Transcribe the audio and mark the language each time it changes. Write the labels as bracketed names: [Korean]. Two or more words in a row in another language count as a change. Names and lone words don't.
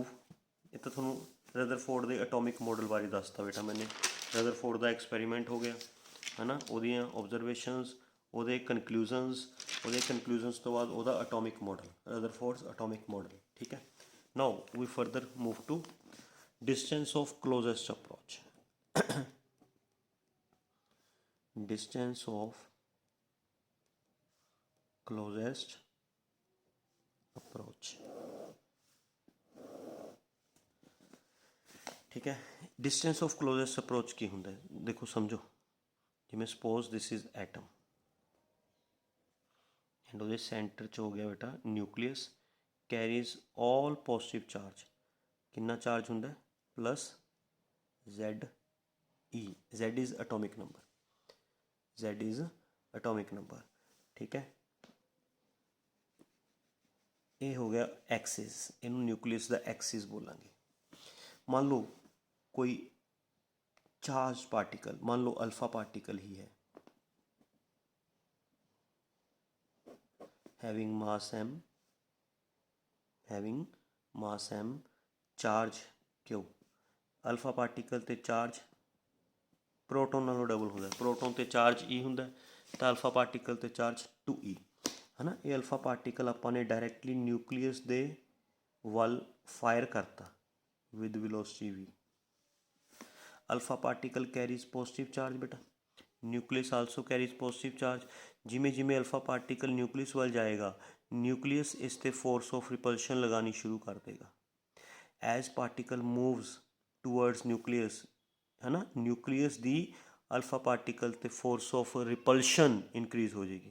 [Punjabi] ਇਹ ਤਾਂ ਤੁਹਾਨੂੰ ਰਦਰਫੋਰਡ ਦੇ [English] atomic model [Punjabi] ਬਾਰੇ ਦੱਸਤਾ ਬੇਟਾ ਮੈਨੇ। ਰਦਰਫੋਰਡ ਦਾ ਐਕਸਪੈਰੀਮੈਂਟ ਹੋ ਗਿਆ ਹੈ ਨਾ, ਉਹਦੀਆਂ ਓਬਜ਼ਰਵੇਸ਼ਨਸ, ਉਹਦੇ ਕਨਕਲੂਜ਼ਨਸ ਤੋਂ ਬਾਅਦ ਉਹਦਾ [English] atomic model, Rutherford's atomic model. [Punjabi] ਠੀਕ ਹੈ। [English] now we further move to distance of closest approach. Distance of closest approach. [Punjabi] ਠੀਕ ਹੈ। [English] distance of closest approach [Punjabi] ਕੀ ਹੁੰਦਾ ਹੈ, ਦੇਖੋ ਸਮਝੋ। ਜਿਵੇਂ [English] suppose this is atom and [Punjabi] ਉਹਦੇ ਸੈਂਟਰ 'ਚ ਹੋ ਗਿਆ ਬੇਟਾ ਨਿਊਕਲੀਅਸ, [English] carries all positive charge. [Punjabi] ਕਿੰਨਾ ਚਾਰਜ ਹੁੰਦਾ, [English] plus Z is atomic number, Z is atomic number. [Punjabi] ਠੀਕ ਹੈ। ਇਹ ਹੋ ਗਿਆ ਐਕਸਿਸ, ਇਹਨੂੰ ਨਿਊਕਲੀਅਸ ਦਾ ਐਕਸਿਸ ਬੋਲਾਂਗੇ। ਮੰਨ ਲਓ ਕੋਈ [English] charge particle, [Punjabi] ਮੰਨ ਲਓ [English] alpha particle [Punjabi] ਹੀ ਹੈ, [English] having mass m ਚਾਰਜ Q। alpha particle [Punjabi] ਤੇ ਚਾਰਜ ਪ੍ਰੋਟੋਨ ਨਾਲੋਂ ਡਬਲ ਹੁੰਦਾ, ਪ੍ਰੋਟੋਨ ਤੇ ਚਾਰਜ E ਹੁੰਦਾ ਤਾਂ [English] alpha particle [Punjabi] ਤੇ ਚਾਰਜ 2E ਹੈ ਨਾ। ਇਹ [English] alpha particle [Punjabi] ਆਪਾਂ ਨੇ ਡਾਇਰੈਕਟਲੀ ਨਿਊਕਲੀਅਸ ਦੇ ਵੱਲ ਫਾਇਰ ਕਰਤਾ [English] with velocity v. Alpha particle carries positive charge बेटा, nucleus also carries positive charge. [Punjabi] ਜਿਵੇਂ ਜਿਵੇਂ [English] alpha particle nucleus [Punjabi] ਵੱਲ ਜਾਏਗਾ, ਨਿਊਕਲੀਅਸ ਇਸ ਤੇ [English] force of repulsion [Punjabi] ਲਗਾਨੀ ਸ਼ੁਰੂ ਕਰ ਦੇਗਾ। [English] as particle moves towards nucleus, [Punjabi] ਹੈ ਨਾ, ਨਿਊਕਲੀਅਸ ਦੀ [English] alpha particle ते force of repulsion increase [Punjabi] ਹੋ ਜਾਏਗੀ।